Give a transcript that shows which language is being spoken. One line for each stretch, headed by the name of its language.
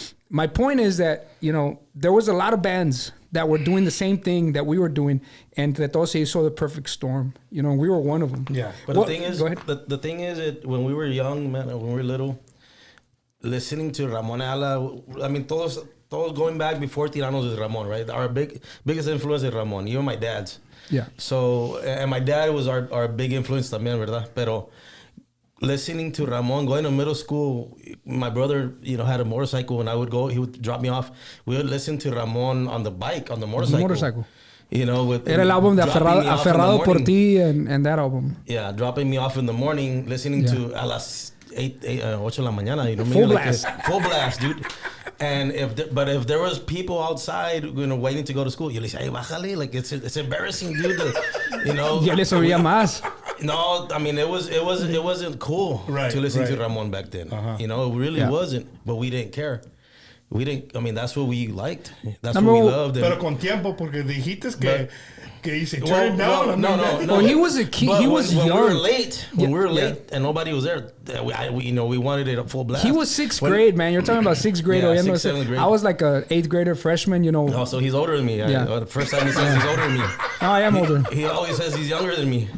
English: My point is that, you know, there was a lot of bands that were doing the same thing that we were doing, and that also you saw the perfect storm. You know, we were one of them. Yeah. But the thing is, the thing is that when we were young, man, when we were little, listening to Ramon Ayala, I mean,
Spanish: todos
English: going back before Tiranos is Ramon, right? Our biggest influence is Ramon, even my dad's. Yeah. So, and my dad was our big influence
Spanish: también, ¿verdad? Pero
English: listening to Ramon, going to middle school, my brother, you know, had a motorcycle. When I would go, he would drop me off. We would listen to Ramon on the bike, on the motorcycle. You know,
Spanish: Era el álbum de Aferrado por Ti
English: and that album. Yeah, dropping me off in the morning, listening to
Spanish: a las 8 de la mañana.
English: You know what I mean? Full blast. Full blast, dude. And if there was people outside, you know, waiting to go to school, you say,
Spanish: "Hey, bájale!"
English: Like it's embarrassing, dude. You know.
Spanish: Ya les oía más.
English: No, I mean it wasn't cool to listen to Ramon back then. You know, it really wasn't. But we didn't care. We didn't. I mean, that's what we liked. That's what we loved.
Spanish: Pero con tiempo, porque dijiste que dice
English: turn it down. No. Well, he was a kid. He was young. When we were late, and nobody was there, we wanted it at full blast. He was sixth grade, man. You're talking about sixth grade. Yeah, sixth, seventh grade. I was like a eighth grader freshman, you know. Oh, so he's older than me. Yeah. The first time he says he's older than me. No, I am older. He always says he's younger than me.